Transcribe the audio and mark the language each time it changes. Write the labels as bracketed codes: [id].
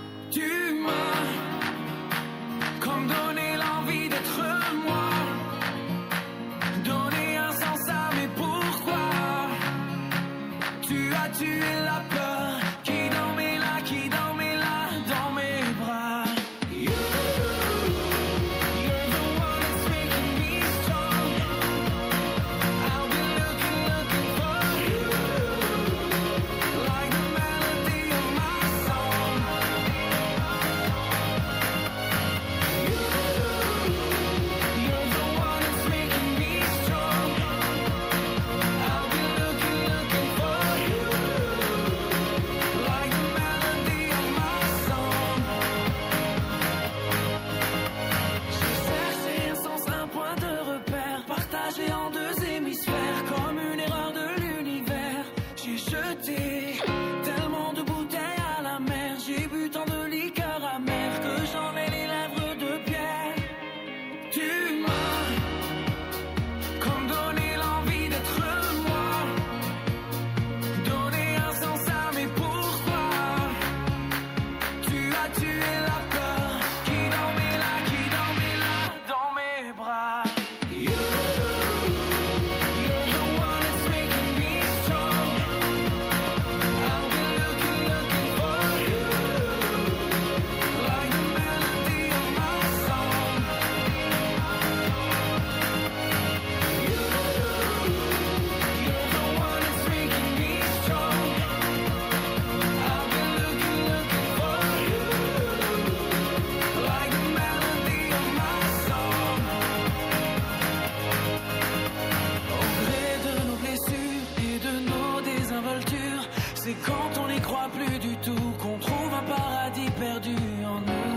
[fr] Tu m'as comme donné l'envie d'être moi, donné un sens à mes pourquoi. Tu as tué la peur qui dormait là, qui dormait là dans mes bras. [en] You're the one that's making me strong. I'll be looking for you, like the melody of my song. You're the one that's making me strong. I'll be looking for you, like the melody of my song. [fr] J'ai cherché un sens, un point de repère, partagé en deux hémisphères, comme une erreur de l'univers. J'ai jeté tellement de bouteilles à la mer, j'ai bu tant de liqueur amère que j'en ai les lèvres de pierre. Tu m'as comme donné l'envie d'être moi, donné un sens à mes pourquoi. Tu as tué la peur qui dormait là dans mes bras. [en] You're the one that's making me strong. I'll be looking for you, like the melody of my song. You're the one that's making me strong. I'll be looking for you, like the melody of my song. [fr] Au gré de nos blessures et de nos désinvoltures, c'est quand on n'y croit plus du tout qu'on trouve un paradis perdu en nous.